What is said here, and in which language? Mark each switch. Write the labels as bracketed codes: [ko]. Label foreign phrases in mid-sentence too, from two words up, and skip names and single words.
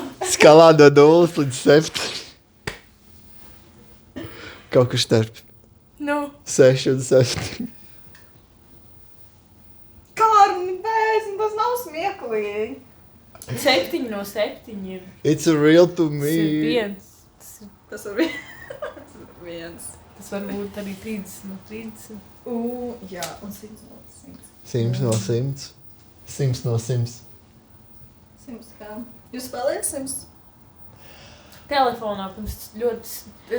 [lv] Skalā no 0 līdz 7. Kaut kur starp Nu. 6 un 7. Kārli, bēs, tas nav smieklīgi. 7 no 7 ir. [en] It's real to [lv] Tas [en] me. [lv] ir viens. Tas ir viens. Tas var būt arī 30 no 30. Jā, un 100 no 100. 100 no 100. 100 no 100. 100, jā. Jūs spēlējat 100? Telefonā pirms ļoti...